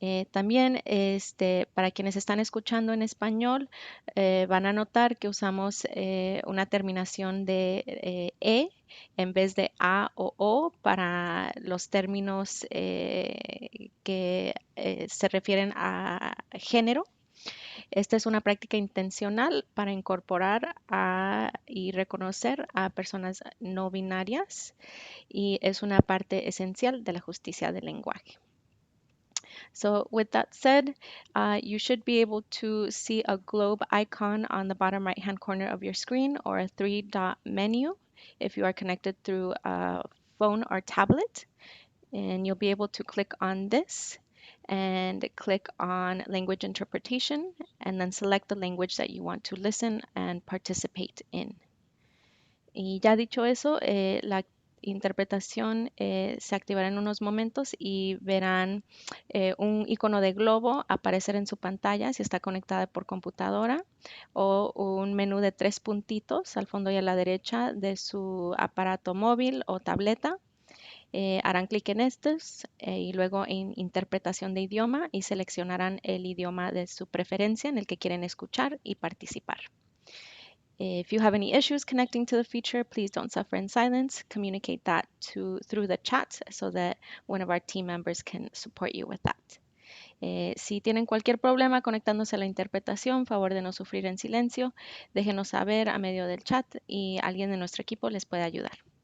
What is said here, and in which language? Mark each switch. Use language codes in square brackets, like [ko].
[es] También para quienes están escuchando en español, van a notar que usamos una terminación de E en vez de A o O para los términos que se refieren a género. Esta es una práctica intencional para incorporar y reconocer a personas no binarias y es una parte esencial de la justicia del lenguaje. [en] So with that said, you should be able to see a globe icon on the bottom right-hand corner of your screen or a three-dot menu if you are connected through a phone or tablet. And you'll be able to click on this and click on language interpretation and then select the language that you want to listen and participate in. [es] Y ya dicho eso, la interpretación se activará en unos momentos y verán un icono de globo aparecer en su pantalla si está conectada por computadora o un menú de 3 puntitos al fondo y a la derecha de su aparato móvil o tableta. Harán clic en estos y luego en interpretación de idioma y seleccionarán el idioma de su preferencia en el que quieren escuchar y participar. [en] If you have any issues connecting to the feature, please don't suffer in silence. Communicate that through the chat so that one of our team members can support you with that. [es] Si tienen cualquier problema conectándose a la interpretación, favor de no sufrir en silencio, déjenos saber a medio del chat y alguien de nuestro equipo les puede ayudar.